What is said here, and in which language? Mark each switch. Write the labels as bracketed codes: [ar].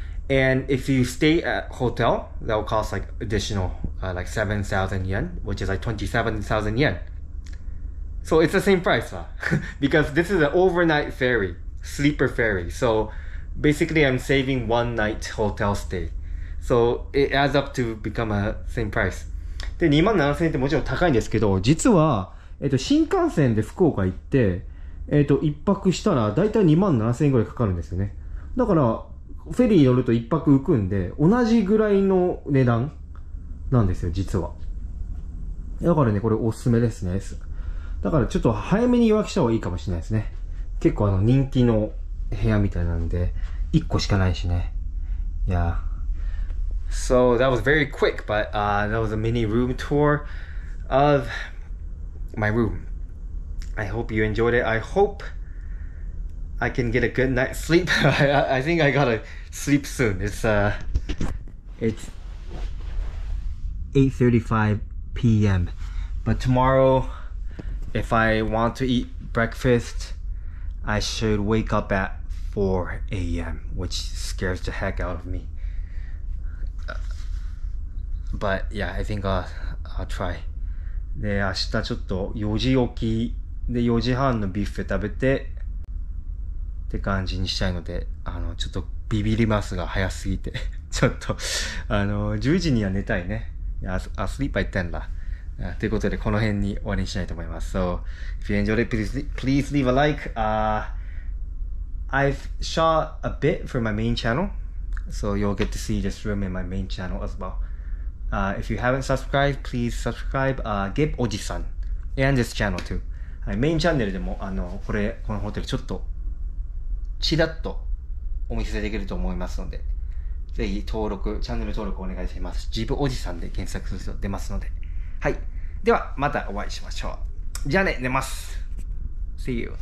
[en] And if you stay at hotel, that will cost like additional like 7,000 yen, which is like 27,000 yen. So it's the same price because this is an overnight ferry, sleeper ferry. So basically I'm saving one night hotel stay. So it adds up to become a same price. [ja] で、27,000円ってもちろん高いんですけど、実は、新幹線で福岡行って、一泊したらだいたい27,000円ぐらいかかるんですよね。だから、フェリー乗ると一泊浮くんで、同じぐらいの値段なんですよ、実は。だからね、これおすすめですね。だからちょっと早めに予約した方がいいかもしれないですね。結構人気の部屋みたいなんで、1個しかないしね。 [en] Yeah. So that was very quick, but that was a mini room tour of my room. I hope you enjoyed it. I hope I can get a good night's sleep. I think I gotta sleep soon. It's 8:35 p.m. But tomorrow, if I want to eat breakfast, I should wake up at 4 a.m., which scares the heck out of me. But yeah, I think I'll try. [ja] で、明日ちょっと4時起きで4時半のビュッフェ食べてって感じにしたいので、ちょっとビビりますが早すぎてちょっと10時には寝たいね。 [en] sleep by 10 [ja] だ。ということでこの辺に終わりにしたいと思います。 [en] So if you enjoyed it, please leave a like. I've shot a bit for my main channel, so you'll get to see this room in my main channel as well. If you haven't subscribed, please subscribe. Gib Oji-san and this channel too. [ja] はい、メインチャンネルでもこのホテルちょっとちらっとお見せできると思いますので、ぜひチャンネル登録お願いします。ジブおじさんで検索すると出ますので。はい。ではまたお会いしましょう。じゃあね、寝ます。 [en] See you.